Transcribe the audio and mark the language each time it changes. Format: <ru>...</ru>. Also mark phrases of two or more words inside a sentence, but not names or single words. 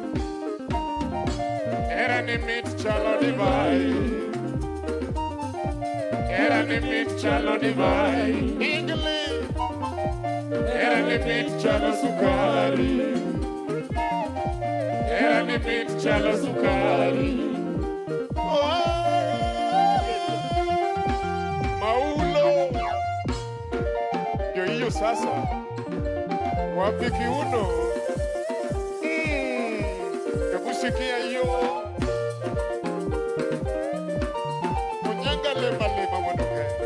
<luo>Era ni mit chalo divai. Era ni mit chalo divai. Ingle. Era ni mit chalo sukari. Era ni mit chalo sukari. Maulo.</luo> <sw>Yo hiyo sasa. Wapi kiuno? Kusikia hiyo. Munyanga lema lema mwanduke.</sw>